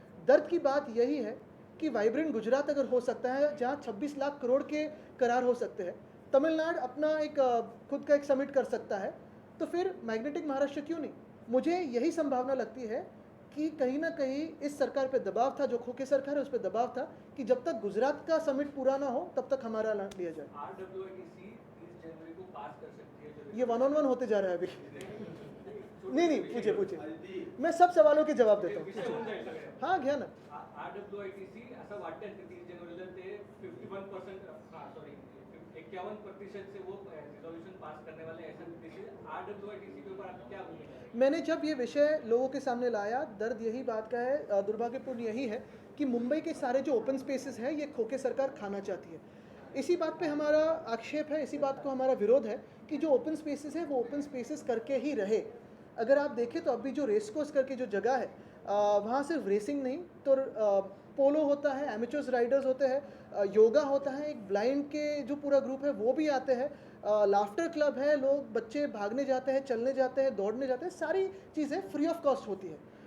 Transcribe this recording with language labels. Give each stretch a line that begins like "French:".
Hindi: दर्द की बात यही है कि वाइब्रेंट गुजरात अगर हो सकता है जहाँ 26 लाख करोड़ के करार हो सकते हैं, तमिलनाडु अपना एक खुद का एक समिट कर सकता है, तो फिर मैग्नेटिक महाराष्ट्र क्यों नहीं. मुझे यही संभावना लगती है कि कहीं ना कहीं इस सरकार पे दबाव था, जो खोके सरकार है उस पर दबाव था कि जब तक गुजरात का समिट पूरा ना हो तब तक हमारा लिया जाए. RWITC 30 जनवरी को पास कर सकती है जो ये 1-on-1 होते जा रहा है अभी. नहीं, पूछे मैं सब सवालों के जवाब देता विषय हूँ.
Marathi: होऊन जाईल सगळ्या. हाँ, घ्या ना.
Hindi: RWITC
Marathi: असं वाटतं की 30 जनवरीला ते
Hindi: 51% सॉरी 51% से वो रिजोल्यूशन पास करने वाले ऐसा RWITC के ऊपर आपकी क्या भूमिका है? मैंने जब ये विषय लोगों के सामने लाया, दर्द यही बात का है, दुर्भाग्यपूर्ण यही है कि मुंबई के सारे जो ओपन स्पेसेस हैं ये खोके सरकार खाना चाहती है. इसी बात पे हमारा आक्षेप है, इसी बात को हमारा विरोध है कि जो ओपन स्पेसेस है वो ओपन स्पेसेस करके ही रहे. अगर आप देखें तो अभी जो रेस कोर्स करके जो जगह है, वहाँ सिर्फ रेसिंग नहीं तो पोलो होता है, एमेचर्स राइडर्स होते हैं, योगा होता है, एक ब्लाइंड के जो पूरा ग्रुप है वो भी आते हैं, लाफ्टर क्लब है, लोग बच्चे भागने जाते हैं, चलने जाते हैं, दौड़ने जाते हैं, सारी चीज़ें फ्री ऑफ कॉस्ट होती है.